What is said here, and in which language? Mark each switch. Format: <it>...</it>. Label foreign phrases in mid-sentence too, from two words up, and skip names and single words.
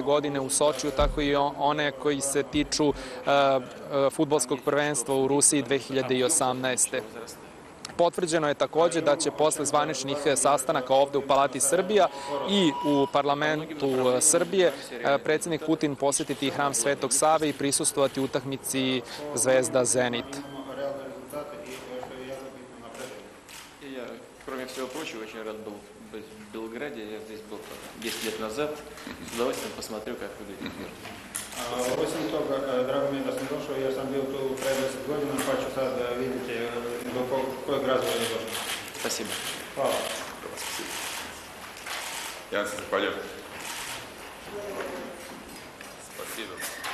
<sr>godine u Sočiju, tako i one koji se tiču fudbalskog prvenstva u Rusiji 2018. Potvrđeno je takođe da će posle zvaničnih sastanaka ovde u Palati Srbija i u parlamentu Srbije predsjednik Putin posetiti hram Svetog Save i prisustvovati utakmici Zvezda Zenit.</sr> <ru>Кроме всего прочего, очень рад был быть в Белграде. Я здесь был 10 лет назад. С удовольствием посмотрю, как выглядит мир.</ru> <sr>Osim toga, drago mi je da sam došao jer sam bio tu pre 10 godina, pa ću sad vidjeti do kojeg razvoja je došao.</sr> <ru>Спасибо.</ru> <sr>Hvala. Ja se zahvaljujem.</sr> <ru>Spasibo.</ru>